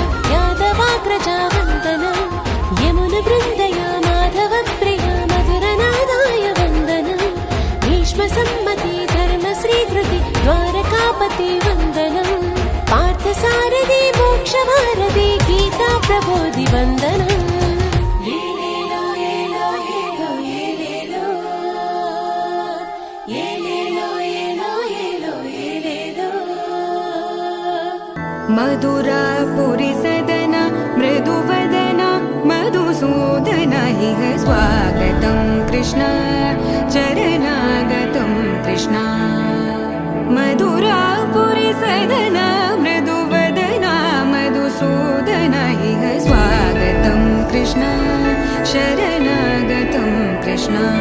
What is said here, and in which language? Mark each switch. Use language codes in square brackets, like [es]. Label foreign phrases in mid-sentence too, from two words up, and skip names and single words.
[te] యాదవాగ్రజ వందనం, యమున బృందయ మాధవ ప్రియ మధురనాదాయ వందనం, భీష్మ సమ్మతి ధర్మ శ్రీధృతి ద్వారకాపతి వందనం, పార్థసారథి మోక్షవారధి గీతా ప్రబోధి వందనం, ఏలేలో ఏలో ఏలో ఏలేలో ఏలేలో ఏలో ఏలో ఏలేలో, [sa] मधुरापुरि सदन मृदुवदन मधुसूदन इह स्वागतं कृष्ण चरणागतं कृष्ण, मधुरापुरि सदन मृदुवदन मधुसूदन इह स्वागतं कृष्ण शरणागतं कृष्ण,